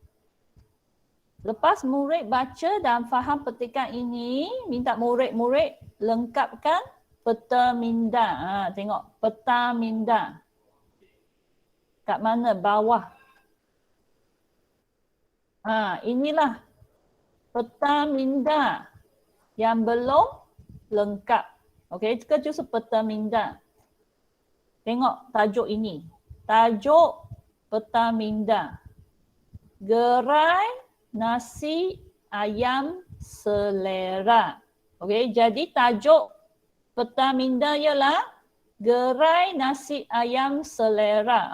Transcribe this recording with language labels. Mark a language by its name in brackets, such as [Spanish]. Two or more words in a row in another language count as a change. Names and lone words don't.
[Malay] Lepas murid baca dan faham petikan ini, minta murid-murid lengkapkan peta minda. Tengok peta minda. Kat mana? Bawah. Inilah peta minda yang belum lengkap. OK, [Chinese] 这个就是 [Malay] peta minda. Tengok tajuk ini. Tajuk peta minda. Gerai nasi ayam selera. OK, jadi tajuk peta minda ialah gerai nasi ayam selera.